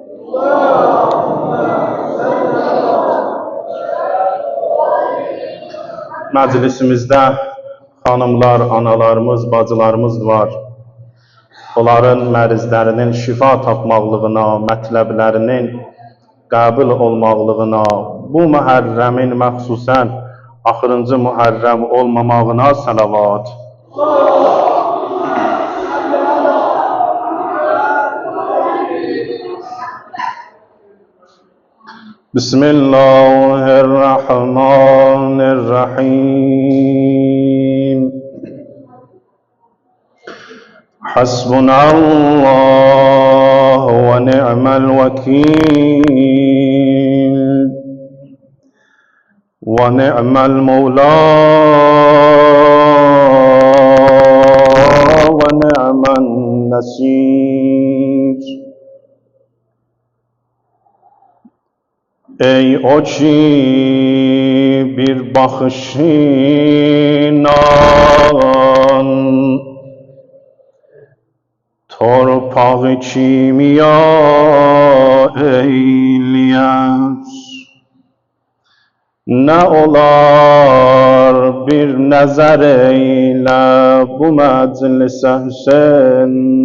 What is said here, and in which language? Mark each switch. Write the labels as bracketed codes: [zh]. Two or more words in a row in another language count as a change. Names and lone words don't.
[az] Məclisimizdə xanımlar, analarımız, bacılarımız var. Onların mərizlərinin şifa tapmaqlığına, mətləblərinin qəbul olmaqlığına, bu mühərrəmin məxsusən axırıncı mühərrəm olmamağına salavat. [ar] بسم الله الرحمن الرحيم. حسبنا الله ونعم الوكيل ونعم المولى ونعم النصير. [az] Ey o ki bir baxışıyla torpağı kimiya eyləyər, nə olar bir nəzər eylə bu məclisə Hüseyn.